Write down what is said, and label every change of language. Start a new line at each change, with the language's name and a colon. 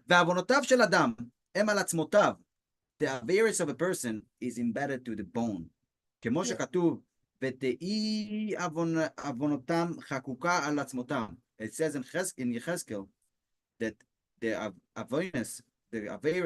Hebrew: ועוונותיו של אדם הם על עצמותיו.
English: The avarice of a person is embedded to the bone.
Hebrew: כמו שכתוב, ותהי עוונותם חקוקה על עצמותם.
English: It says in Yechezkel that the avarice, the I